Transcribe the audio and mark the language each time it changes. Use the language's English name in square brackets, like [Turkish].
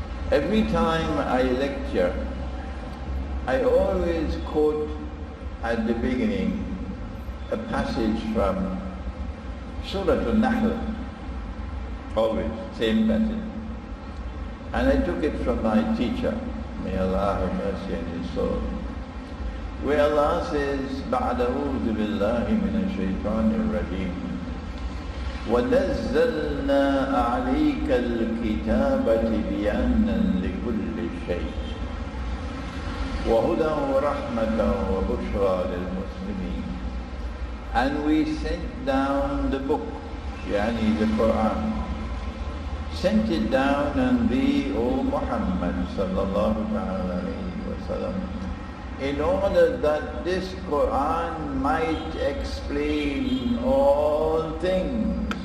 [English] Every time I lecture, I always quote at the beginning a passage from Surah Al-Nahl, always, same passage. And I took it from my teacher, may Allah have mercy on his soul, where Allah says, [Arabic] بعد أعوذ بالله من الشيطان الرجيم وَنَزَّلْنَا عَلَيْكَ الْكِتَابَ تِبْيَانًا لِكُلِّ شَيْءٍ وَهُدًى وَرَحْمَةً وَبُشْرَى لِلْمُسْلِمِينَ. [English] And we sent down the book, yani the Quran, sent it down on thee, O Muhammad sallallahu alayhi wa sallam, in order that this Quran might explain all things.